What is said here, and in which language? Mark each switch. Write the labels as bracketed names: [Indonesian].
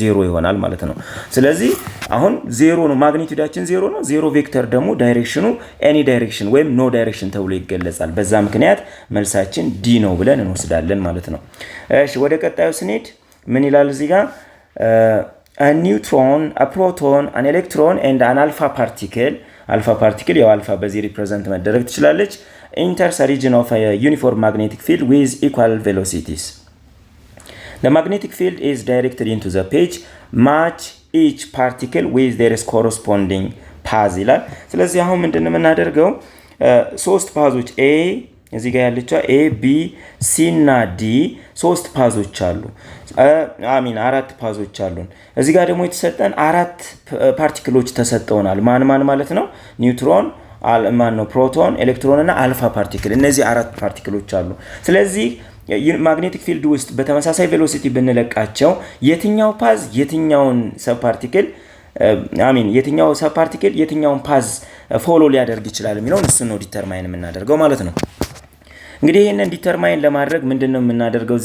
[Amharic] 0 ይሆናል ማለት ነው። ስለዚህ አሁን 0 ነው ማግኒቱዳችን 0 ነው። 0 ቬክተር ደግሞ ዳይሬክሽኑ ኤኒ ዳይሬክሽን ወይም ኖ ዳይሬክሽን ተብሎ ይገለጻል። በዛ ምክንያት መልሳችን ዲ ነው ብለን እንወስዳለን ማለት ነው። እሺ ወደ ቀጣዩ ስንሄድ ምን ይላል እዚህ ጋር? [English] a neutron, a proton, an electron and an alpha particle [Amharic] ያው አልፋ በዚህ ሪፕሬዘንት መደረግ ትችላለች [English] enters a region of a uniform magnetic field with equal velocities. The magnetic field is directed into the page match each particle with their corresponding path [Amharic] ይላል። ስለዚህ አሁን ምንድነው የምናደርገው? ሶስት ፓዞች A እዚህ ጋር ያለችው A B C እና D ሶስት ፓዞች አሉ። አራት ፓዞች አሉን። እዚህ ጋር ደግሞ የተሰጠን አራት ፓርቲክሎች ተሰጠውናል። ማን ማለት ነው? ኒውትሮን፣ ፕሮቶን፣ ኤሌክትሮን እና አልፋ ፓርቲክል። እነዚህ አራት ፓርቲክሎች አሉ። ስለዚህ ማግኔቲክ ፊልድ ውስጥ በተመሳሳይ ቬሎሲቲ ብንለቃቸው የትኛው ፓዝ የትኛውን ሰብ ፓርቲክል የትኛው ሰብ ፓርቲክል የትኛውን ፓዝ ፎሎ ሊያደርግ ይችላል የሚለውን እሱ ነው ዲተርማይን የምናደርገው ማለት ነው። እንግዲህ ይሄንን ዲተርማይን ለማድረግ ምንድነው የምናደርገው?